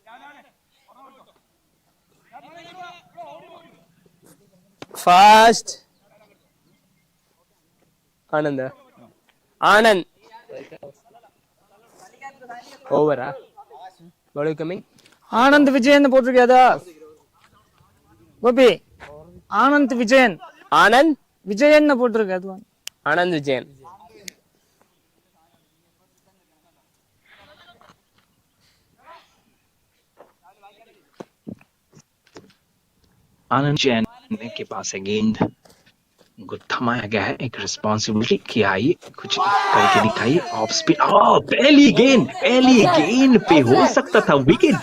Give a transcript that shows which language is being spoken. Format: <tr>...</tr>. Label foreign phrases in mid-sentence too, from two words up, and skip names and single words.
<en>Fast. Anand. Anand. Over. What are you coming?</en> <ta>ஆனந்த் விஜயன் போட்டிருக்கியாதா கோபி? ஆனந்த் விஜயன். Anand. விஜயன் போட்டிருக்கு அது. Anand Vijayan.</ta> <hi>आनंद जैन के पास है गेंद, उनको थमाया गया है। एक रिस्पॉन्सिबिलिटी कि आइए कुछ करके दिखाइए।</hi> <en>off spin,</en> <hi>पहली गेंद पे हो सकता था विकेट।</hi>